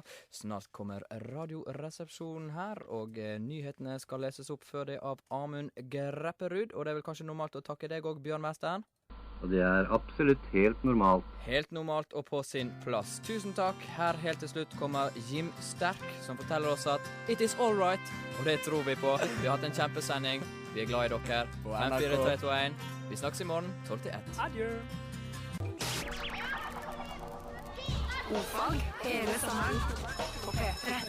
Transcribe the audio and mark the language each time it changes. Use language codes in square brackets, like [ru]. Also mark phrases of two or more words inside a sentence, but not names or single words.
[no] Snart kommer radioresepsjonen her, og nyhetene skal leses opp før det av Amund Grepperud. Og det er vel kanskje normalt å takke deg også, Bjørn Mesteren? Og det er absolutt helt normalt. Helt normalt og på sin plass. Tusen takk. Her helt til slutt kommer Jim Sterk, som forteller oss at [en] it is all right. [no] Og det tror vi på. Vi har hatt en kjempesending. Vi er glad i dere. 5, 4, 3, 2, 1. Vi snakkes i morgen 12-1. Adjø. Ofag hele sommeren på P3.